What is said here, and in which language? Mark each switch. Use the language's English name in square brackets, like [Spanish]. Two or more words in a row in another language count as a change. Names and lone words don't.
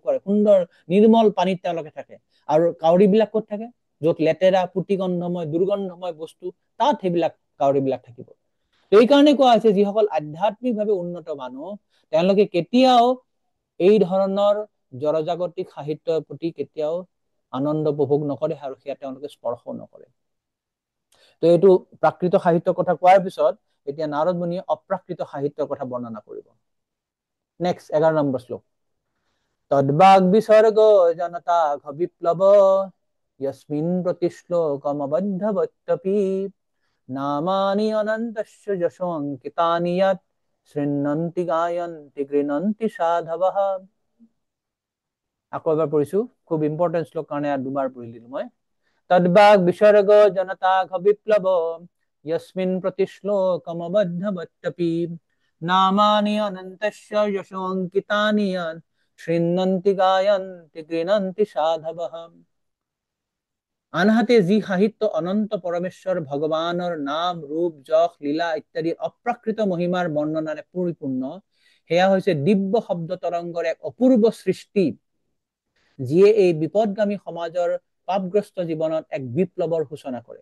[Assamese] কৰে সুন্দৰ নিৰ্মল পানীত তেওঁলোকে থাকে আৰু কাউৰীবিলাক ক'ত থাকে য'ত লেতেৰা পুটিগন্ধময় দুৰ্গন্ধময় বস্তু তাত সেইবিলাক কাউৰীবিলাক থাকিব এইকাৰণে কোৱা হৈছে যিসকল আধ্যাত্মিকভাৱে উন্নত মানুহ তেওঁলোকে কেতিয়াও এই ধৰণৰ জড়জাগতিক সাহিত্যৰ প্ৰতি কেতিয়াও আনন্দ উপভোগ নকৰে আৰু সেয়া তেওঁলোকে স্পৰ্শ নকৰে তো এইটো প্ৰাকৃত সাহিত্যৰ কথা কোৱাৰ পিছত এতিয়া নাৰদ মুনিয়ে অপ্ৰাকৃত সাহিত্যৰ কথা বৰ্ণনা কৰিব। নেক্সট 11 নম্বৰ শ্লোক। [Sanskrit] তদ্বাগ বিসর্গ জনতাঘ বিপ্লব यस्मिन् प्रतिश्लोकमबद्धवत्यपि नामानि अनन्तस्य यशोऽङ्कितानि यत् शृण्वन्ति गायन्ति गृह्णन्ति साधवः। [Assamese] আকৌ এবাৰ পঢ়িছো, খুব ইম্পৰ্টেন্ট শ্লোক কাৰণে দুবাৰ পঢ়ি দিলো মই। [Sanskrit] তদ্বাগ বিসর্গ জনতাঘ বিপ্লব यस्मिन् प्रतिश्लोकमबद्धवत्यपि नामानि अनन्तस्य यशोऽङ्कितानि यत् शृण्वन्ति गायन्ति गृह्णन्ति साधवः। [Assamese] আনহাতে যি সাহিত্য অনন্ত পৰমেশ্বৰ ভগৱানৰ নাম, ৰূপ, যশ, লীলা ইত্যাদি অপ্ৰাকৃত মহিমাৰ বৰ্ণনাৰে পৰিপূৰ্ণ, সেয়া হৈছে দিব্য শব্দ তৰংগৰ এক অপূৰ্ব সৃষ্টি, যিয়ে এই বিপদগামী সমাজৰ পাপগ্ৰস্ত জীৱনত এক বিপ্লৱৰ সূচনা কৰে।